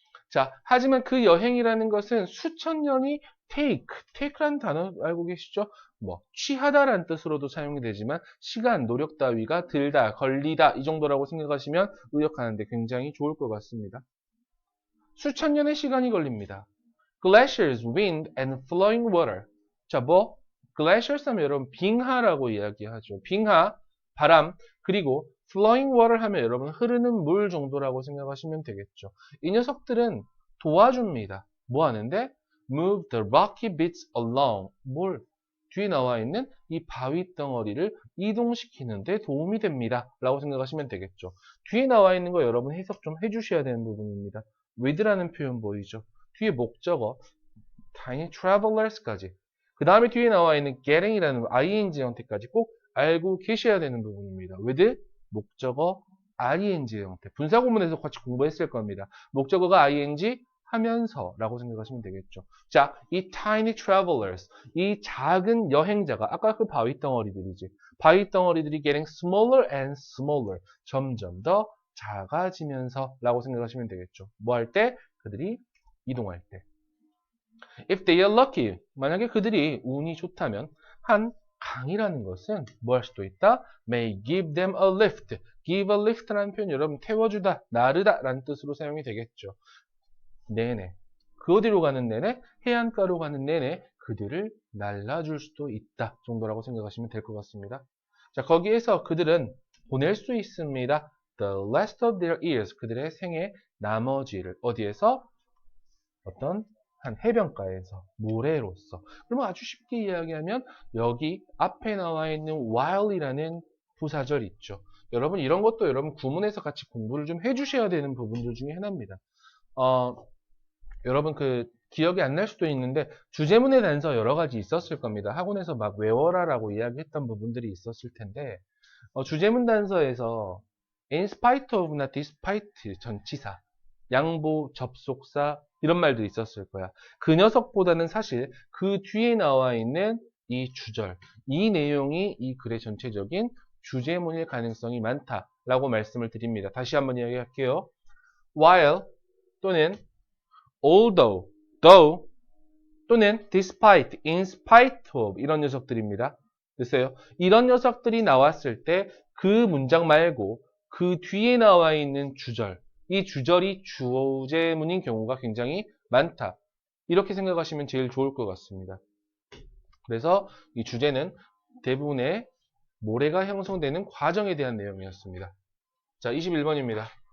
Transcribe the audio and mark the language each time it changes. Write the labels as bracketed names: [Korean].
[Korean] 자, 하지만 그 여행이라는 것은 수천 년이 take라는 단어 알고 계시죠? 뭐 취하다라는 뜻으로도 사용이 되지만 시간, 노력 따위가 들다, 걸리다 이 정도라고 생각하시면 의역하는데 굉장히 좋을 것 같습니다. 수천 년의 시간이 걸립니다. [English] Glaciers, wind and flowing water. [Korean] 자, 뭐 glaciers 하면 여러분 빙하라고 이야기하죠. 빙하, 바람, 그리고 flowing water 하면 여러분 흐르는 물 정도라고 생각하시면 되겠죠. 이 녀석들은 도와줍니다. 뭐 하는데? [English] Move the rocky bits along. [Korean] 뭘? 뒤에 나와 있는 이 바위 덩어리를 이동시키는 데 도움이 됩니다. 라고 생각하시면 되겠죠. 뒤에 나와 있는 거 여러분 해석 좀 해주셔야 되는 부분입니다. with라는 표현 보이죠? 뒤에 목적어, tiny travelers까지. 그 다음에 뒤에 나와 있는 getting이라는 ing 형태까지 꼭 알고 계셔야 되는 부분입니다. with, 목적어, ing의 형태. 분사구문에서 같이 공부했을 겁니다. 목적어가 ing 하면서 라고 생각하시면 되겠죠. 자, 이 tiny travelers, 이 작은 여행자가 아까 그 바위 덩어리들이지. 바위 덩어리들이 [English] getting smaller and smaller. [Korean] 점점 더 작아지면서 라고 생각하시면 되겠죠. 뭐 할 때? 그들이 이동할 때. [English] If they are lucky, [Korean] 만약에 그들이 운이 좋다면 한 강이라는 것은 뭐 할 수도 있다? [English] May give them a lift. [Korean] Give a lift라는 표현 여러분 태워주다, 나르다 라는 뜻으로 사용이 되겠죠. 내내, 그 어디로 가는 내내? 해안가로 가는 내내 그들을 날라줄 수도 있다 정도라고 생각하시면 될 것 같습니다. 자, 거기에서 그들은 보낼 수 있습니다. [English] The rest of their years, [Korean] 그들의 생의 나머지를 어디에서? 어떤 한 해변가에서, 모래로서. 그러면 아주 쉽게 이야기하면 여기 앞에 나와 있는 while이라는 부사절 있죠. 여러분 이런 것도 여러분 구문에서 같이 공부를 좀 해주셔야 되는 부분들 중에 하나입니다. 여러분 기억이 안 날 수도 있는데 주제문의 단서 여러 가지 있었을 겁니다. 학원에서 막 외워라라고 이야기했던 부분들이 있었을 텐데 주제문 단서에서 in spite of나 despite 전치사, 양보, 접속사 이런 말들이 있었을 거야. 그 녀석보다는 사실 그 뒤에 나와 있는 이 주절, 이 내용이 이 글의 전체적인 주제문일 가능성이 많다라고 말씀을 드립니다. 다시 한번 이야기할게요. while 또는 although, though 또는 despite, in spite of 이런 녀석들입니다. 됐어요? 이런 녀석들이 나왔을 때 그 문장 말고 그 뒤에 나와 있는 주절, 이 주절이 주제문인 경우가 굉장히 많다. 이렇게 생각하시면 제일 좋을 것 같습니다. 그래서 이 주제는 대부분의 모래가 형성되는 과정에 대한 내용이었습니다. 자, 21번입니다.